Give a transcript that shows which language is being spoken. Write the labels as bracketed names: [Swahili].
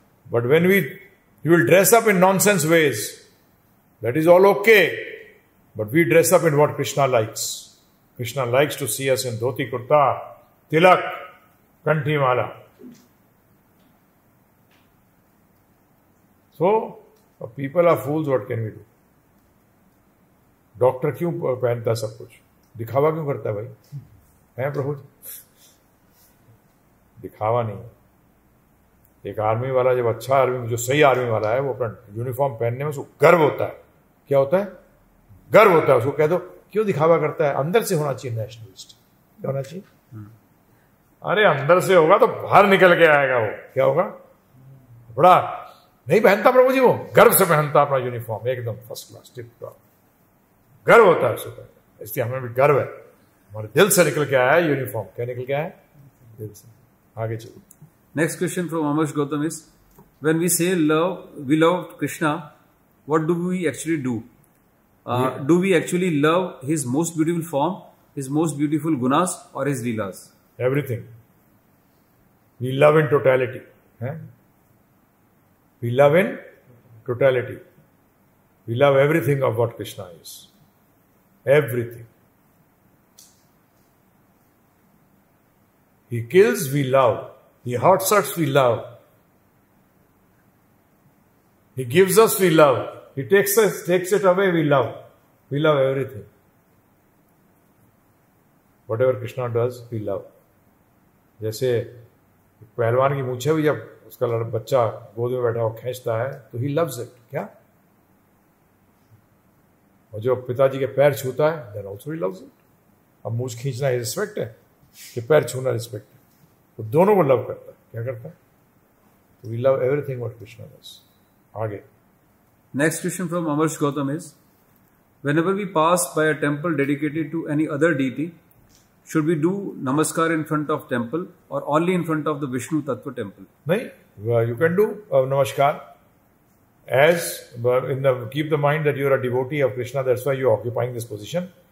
[English] But when you will dress up in nonsense ways, that is all okay. But we dress up in what Krishna likes. Krishna likes to see us in dhoti kurta, tilak, kanthi mala. So, people are fools, what can we do? [Hindi] Doctor क्यों पहनता है सब कुछ? दिखावा क्यों करता है भाई? है प्रभु? दिखावा नहीं। एक आर्मी वाला जब अच्छा आर्मी, जो सही आर्मी वाला है, वो अपना यूनिफॉर्म पहनने में उसको गर्व होता है। क्या होता है? गर्व होता है। उसको कह दो क्यों दिखावा करता है? अंदर से होना चाहिए नेशनलिस्ट। क्या होना चाहिए? अरे अंदर से होगा तो बाहर निकल के आएगा वो। क्या होगा? बड़ा नहीं पहनता प्रभु जी, वो गर्व से पहनता अपना यूनिफॉर्म, एकदम फर्स्ट क्लास, टिप टॉप। गर्व होता है उसको पहनने। इसलिए हमें भी गर्व है, हमारे दिल से निकल के आया है यूनिफॉर्म। क्या निकल के आया है? दिल से। आगे चलो। [English] Next question from Amarsh Gautam is, when we say we love Krishna, what do we actually do? Do we actually love his most beautiful form, his most beautiful gunas, or his leelas? Everything. We love in totality. We love in totality. We love everything of what Krishna is. Everything. He kills, we love. He hurts us, we love. He gives us, we love. He takes it away, we love. We love everything. Whatever Krishna does, we love. [Hindi] जैसे पहलवान की मूछें भी जब उसका बच्चा गोद में बैठा हो खींचता है तो [English] he loves it. [Hindi] क्या? और जो पिताजी के पैर छूता है, [English] then also he loves it. [Hindi] अब मूछ खींचना रिस्पेक्ट है कि पैर छूना रिस्पेक्ट है? तो दोनों को लव करता है। क्या करता है? तो [English] We love everything what Krishna does. [Hindi] आगे। [English] Next question from Amarsh Gautam is, whenever we pass by a temple dedicated to any other deity, should we do namaskar in front of temple or only in front of the Vishnu Tattva temple? नहीं, you can do namaskar as keep the mind that you are a devotee of Krishna, that's why you are occupying this position.